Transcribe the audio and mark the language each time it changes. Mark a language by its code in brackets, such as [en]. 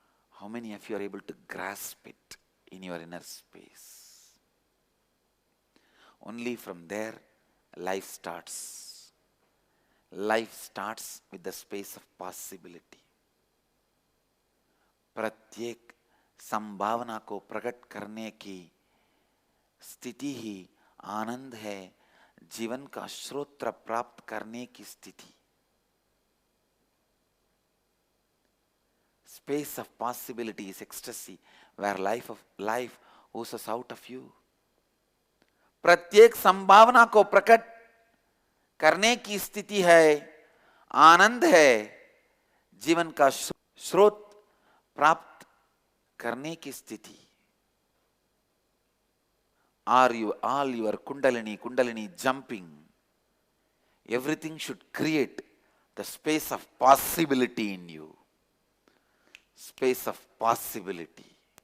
[en] How many of you are able to grasp it in your inner space? Only from there life starts. Life starts with the space of possibility. [hi] प्रत्येक संभावना को प्रकट करने की स्थिति ही आनंद है, जीवन का श्रोत्र प्राप्त करने की स्थिति. [en] Space of possibility is ecstasy, where life oozes out of you. [hi] प्रत्येक संभावना को प्रकट करने की स्थिति है, आनंद है, जीवन का स्रोत प्राप्त करने की स्थिति. [en] Are you all your kundalini jumping? Everything should create the space of possibility in you. Space of possibility.